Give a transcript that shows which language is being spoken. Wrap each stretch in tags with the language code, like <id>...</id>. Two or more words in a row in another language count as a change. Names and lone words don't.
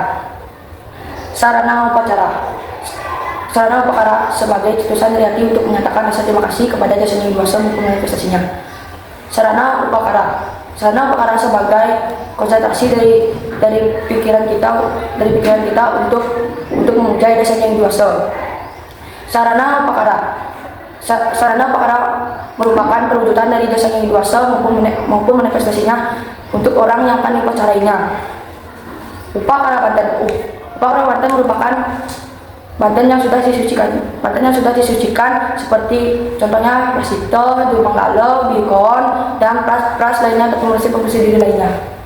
<id>Sarana upakara sebagai cetusan dari hati untuk menyatakan rasa terima kasih kepada jasa yang Widi maupun manifestasinya. Sarana upakara sebagai konsentrasi dari pikiran kita untuk memuja jasa yang Widi. Sarana upakara merupakan perwujudan dari jasa yang Widi maupun manifestasinya untuk orang yang akan diupacarainya. Upakara banten merupakan banten yang sudah disucikan seperti contohnya prasito, dumang lalo, bikon, dan pras lainnya untuk pembersih diri lainnya.</id>